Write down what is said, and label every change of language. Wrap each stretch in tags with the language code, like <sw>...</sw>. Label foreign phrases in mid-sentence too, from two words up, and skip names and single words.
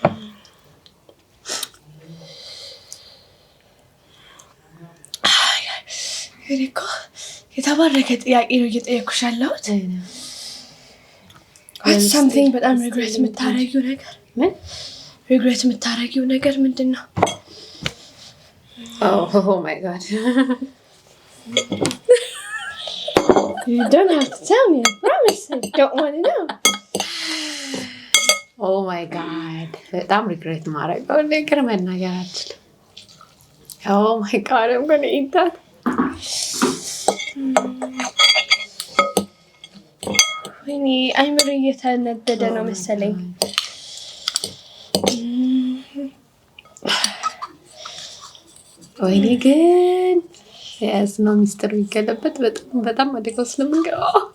<am>እኮ የተባረከ ጥያቄ ነው እየጠየኩሽ ያለሁት። something በጣም ሪግሬት የምታረጊው ነገር ምን? ሪግሬት የምታረጊው ነገር ምንድን ነው?</am> <en>Oh my god. You don't have to tell me, I promise. I don't want to know. Oh my god.</en> <am>በጣም ሪግሬት ማረገው ነገር መናገር አልችልም።</am> <en>Oh my god, I'm going to eat that.</en> <am>ወይኔ አይምሮ እየተነደደ ነው መሰለኝ። ወይኔ ግን የያዝነው ሚስጥር ቢገለበት በጣም አደጋው ስለምንገባ።</am>